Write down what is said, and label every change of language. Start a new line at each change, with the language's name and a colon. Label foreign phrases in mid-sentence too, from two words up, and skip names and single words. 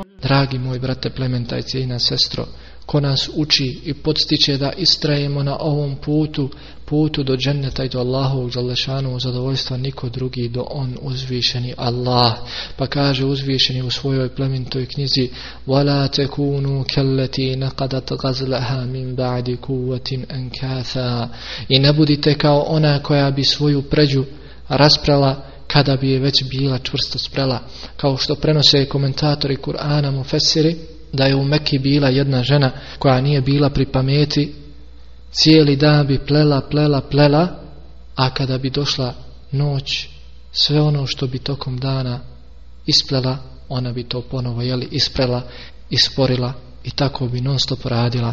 Bosnian: Dragi moj brate, plementaj, cijena sestro, ko nas uči i podstiče da istrajemo na ovom putu do dženneta i do Allahovog dželešanu zadovoljstva, niko drugi do on, uzvišeni Allah. Pa kaže uzvišeni u svojoj plemenitoj knjizi,
Arabic: وَلَا تَكُونُوا كَلَّتِي نَقَدَتْ غَزْلَهَا مِنْ بَعْدِ قُوَّةٍ أَنْكَاثًا.
Bosnian: I ne budite kao ona koja bi svoju pređu rasprala kada bi je već bila čvrsto sprela. Kao što prenose komentatori Kur'ana mufesiri, da je u Mekki bila jedna žena koja nije bila pri pameti, cijeli dan bi plela, a kada bi došla noć, sve ono što bi tokom dana isplela, ona bi to ponovo isprela, isporila i tako bi non stop radila.